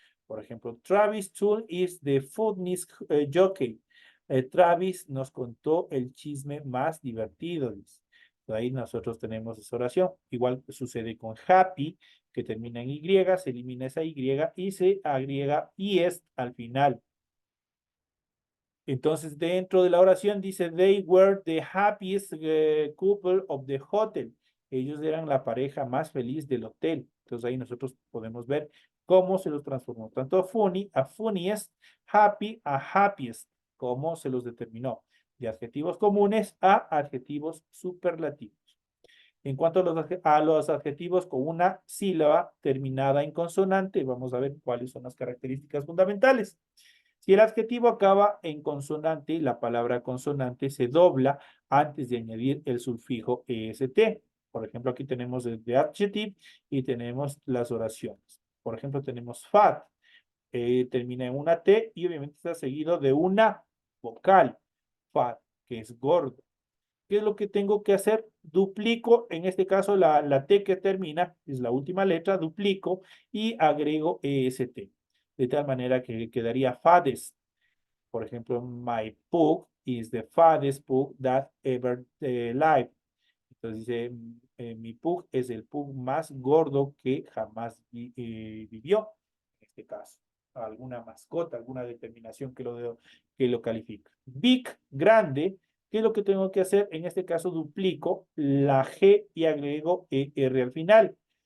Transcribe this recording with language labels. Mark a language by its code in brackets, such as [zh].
[es] Por ejemplo, [en] Travis Tool is the funniest jockey. [es] Travis nos contó el chisme más divertido, dice. Ahí nosotros tenemos esa oración. Igual sucede con happy, que termina en Y, se elimina esa Y y se agrega IEST al final. Entonces, dentro de la oración dice, [en] they were the happiest couple of the hotel. [es] Ellos eran la pareja más feliz del hotel. Entonces, ahí nosotros podemos ver cómo se los transformó. Tanto funny a funniest, happy a happiest, cómo se los determinó. De adjetivos comunes a adjetivos superlativos. En cuanto a los adjetivos con una sílaba terminada en consonante, vamos a ver cuáles son las características fundamentales. Si el adjetivo acaba en consonante, la palabra consonante se dobla antes de añadir el sufijo EST. Por ejemplo, aquí tenemos el de adjective y tenemos las oraciones. Por ejemplo, tenemos fat, termina en una T y obviamente está seguido de una vocal, fat, que es gordo. ¿Qué es lo que tengo que hacer? Duplico, en este caso la T que termina, es la última letra, duplico y agrego EST. De tal manera que quedaría faddest. Por ejemplo, [en] my pug is the fattest pug that ever lived. [es] Entonces dice, mi pug es el pug más gordo que jamás vivió. En este caso, alguna mascota, alguna determinación que lo califica. Big, grande. ¿Qué es lo que tengo que hacer? En este caso duplico la G y agrego ER al final.